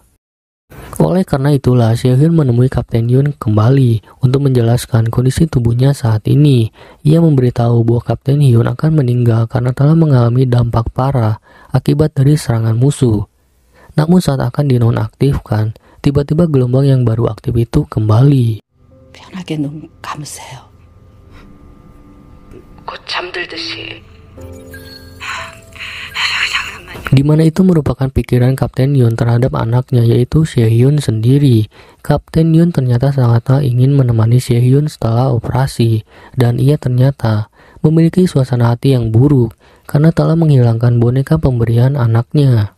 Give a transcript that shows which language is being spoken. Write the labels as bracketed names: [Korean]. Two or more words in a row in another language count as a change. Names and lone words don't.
[Indonesian] Oleh karena itulah, Seo-hyun menemui Kapten Hyun kembali untuk menjelaskan kondisi tubuhnya saat ini. Ia memberitahu bahwa Kapten Hyun akan meninggal karena telah mengalami dampak parah akibat dari serangan musuh. Namun saat akan dinonaktifkan, tiba-tiba gelombang yang baru aktif itu kembali. [Korean] 편하게 눈 감으세요. 곧 잠들듯이. [Indonesian] Di mana itu merupakan pikiran Kapten Hyun terhadap anaknya, yaitu Seo-hyun sendiri. Kapten Hyun ternyata sangatlah ingin menemani Seo-hyun setelah operasi, dan ia ternyata memiliki suasana hati yang buruk karena telah menghilangkan boneka pemberian anaknya.